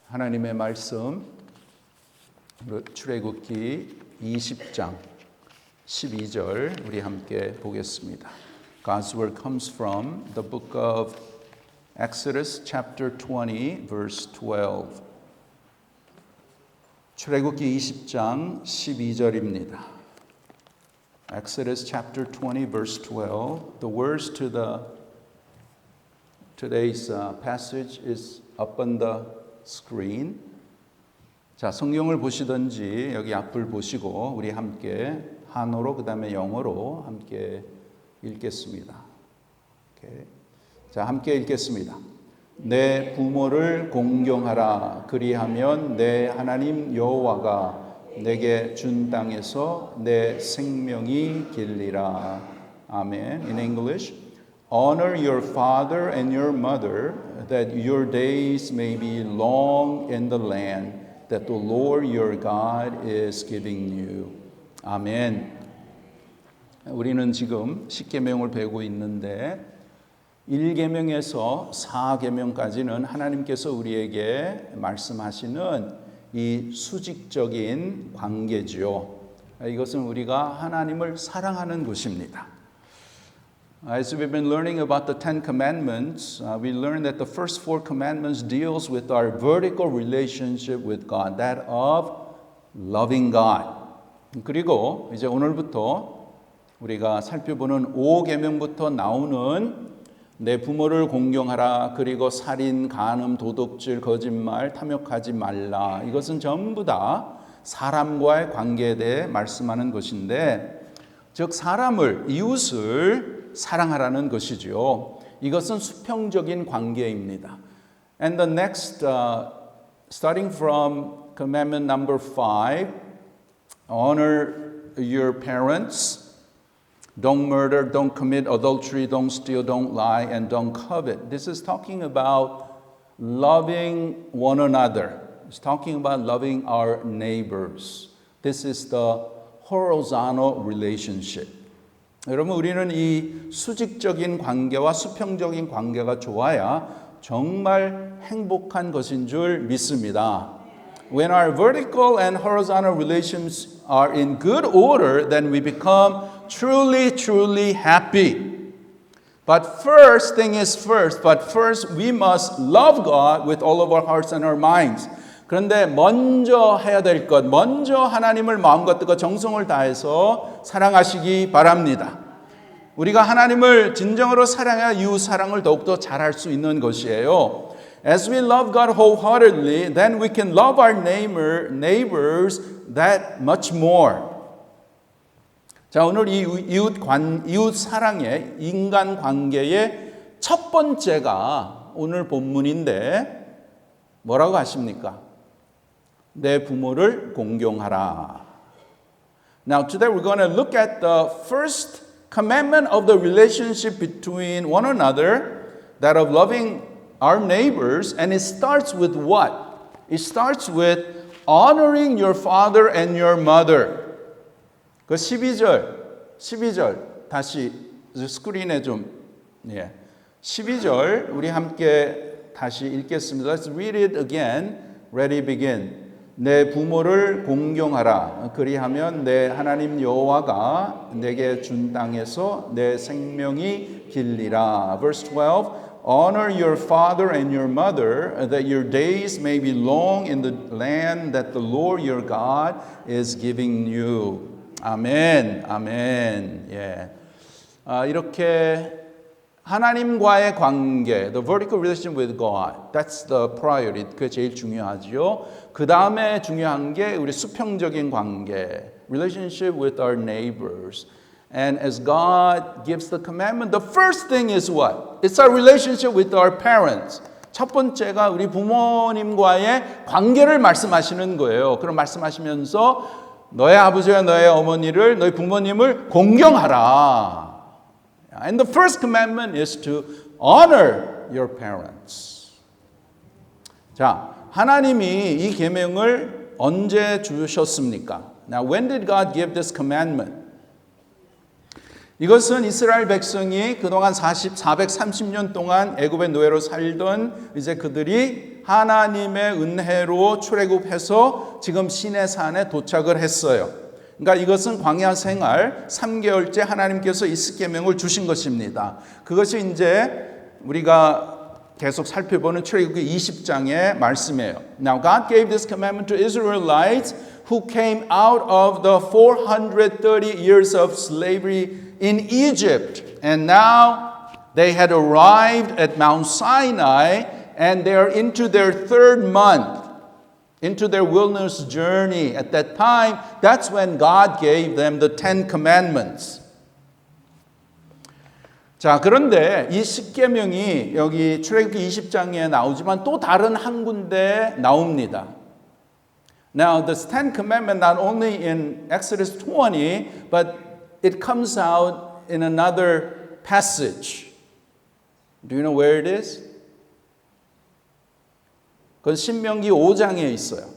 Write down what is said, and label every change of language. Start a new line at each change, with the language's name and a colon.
Korean: 하나님의 말씀 출애굽기 20장 12절 우리 함께 보겠습니다.
English: God's word comes from the book of Exodus chapter 20 verse 12.
Korean: 출애굽기 20장 12절입니다.
English: Exodus chapter 20 verse 12. The words to today's passage is up on the screen.
Korean: 자, 성경을 보시든지 여기 앞을 보시고 우리 함께 한어로 그다음에 영어로 함께 읽겠습니다. 오케이. 자, 함께 읽겠습니다. 내 부모를 공경하라. 그리하면 내 하나님 여호와가 내게 준 땅에서 내 생명이 길리라. 아멘.
English: In English, honor your father and your mother, that your days may be long in the land that the Lord your God is giving you.
Korean: 아멘. 우리는 지금 10계명을 배우고 있는데 1계명에서 4계명까지는 하나님께서 우리에게 말씀하시는 이 수직적인 관계지요. 이것은 우리가 하나님을 사랑하는 것입니다.
English: As we've been learning about the Ten Commandments, we learned that the first four commandments deals with our vertical relationship with God, that of loving God.
Korean: 그리고 이제 오늘부터 우리가 살펴보는 5계명부터 나오는 내 부모를 공경하라, 그리고 살인, 간음, 도둑질, 거짓말, 탐욕하지 말라. 이것은 전부 다 사람과의 관계에 대해 말씀하는 것인데, 즉 사람을, 이웃을 사랑하라는 것이죠. 이것은 수평적인 관계입니다.
English: And the next, starting from commandment number 5, honor your parents, don't murder, don't commit adultery, don't steal, don't lie, and don't covet. This is talking about loving one another. It's talking about loving our neighbors. This is the horizontal relationship.
Korean: 여러분, 우리는 이 수직적인 관계와 수평적인 관계가 좋아야 정말 행복한 것인 줄 믿습니다.
English: When our vertical and horizontal relations are in good order, then we become truly happy. But first thing is first. But first we must love God with all of our hearts and our minds.
Korean: 그런데 먼저 해야 될 것, 먼저 하나님을 마음과 뜻과 정성을 다해서 사랑하시기 바랍니다. 우리가 하나님을 진정으로 사랑해야 이웃 사랑을 더욱더 잘할 수 있는 것이에요.
English: As we love God wholeheartedly, then we can love our neighbors that much more.
Korean: 자, 오늘 이 이웃 사랑의 인간 관계의 첫 번째가 오늘 본문인데 뭐라고 하십니까? 내 부모를 공경하라.
English: Now today we're going to look at the first commandment of the relationship between one another, that of loving our neighbors, and it starts with what? It starts with honoring your father and your mother.
Korean: 그 12절 다시 스크린에 좀 12절 우리 함께 다시 읽겠습니다.
English: Let's read it again. Ready, begin.
Korean: 내 부모를 공경하라. 그리하면 내 하나님 여호와가 내게 준 땅에서 내 생명이 길리라.
English: Verse 12. Honor your father and your mother, that your days may be long in the land that the Lord your God is giving you.
Korean: 아멘. 아멘. 예. 이렇게 하나님과의 관계,
English: the vertical relationship with God, that's the priority.
Korean: 그게 제일 중요하죠. 그 다음에 중요한 게 우리 수평적인 관계,
English: relationship with our neighbors. And as God gives the commandment, the first thing is what? It's our relationship with our parents.
Korean: 첫 번째가 우리 부모님과의 관계를 말씀하시는 거예요. 그럼 말씀하시면서 너의 아버지와 너의 어머니를, 너희 부모님을 공경하라.
English: And the first commandment is to honor your parents.
Korean: 자, 하나님이 이 계명을 언제 주셨습니까?
English: Now, when did God give this commandment?
Korean: 이것은 이스라엘 백성이 그동안 430년 동안 애굽의 노예로 살던 이제 그들이 하나님의 은혜로 출애굽해서 지금 시내산에 도착을 했어요. 그러니까 이것은 광야 생활 3개월째 하나님께서 이 십계명을 주신 것입니다. 그것이 이제 우리가 계속 살펴보는 출애굽기 20장의 말씀이에요.
English: Now God gave this commandment to Israelites who came out of the 430 years of slavery in Egypt. And now they had arrived at Mount Sinai and they are into their third month, into their wilderness journey. At that time, that's when God gave them the 10 commandments.
Korean: 자, 그런데 이 십계명이 여기 출애굽기 20장에 나오지만 또 다른 한 군데 나옵니다.
English: Now, the 10 commandments not only in Exodus 20, but it comes out in another passage. Do you know where it is?
Korean: 그건 신명기 5장에 있어요.